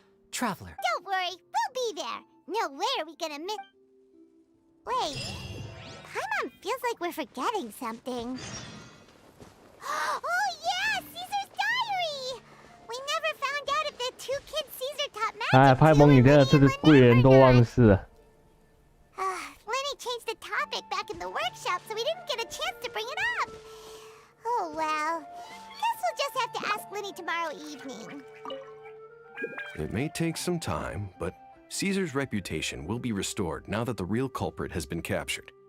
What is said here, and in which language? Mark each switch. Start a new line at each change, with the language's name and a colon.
English: Traveler. Don't worry, we'll be there. No way are we gonna miss. Wait. Paimon feels like we're forgetting something. Oh yeah, Caesar's diary! We never found out if the two kids Caesar taught magic
Chinese: 哎，派蒙，你真的是贵人多忘事啊！
English: Lyney changed the topic back in the workshop, so we didn't get a chance to bring it up. Oh well. Guess we'll just have to ask Lyney tomorrow evening. It may take some time, but Caesar's reputation will be restored now that the real culprit has been captured.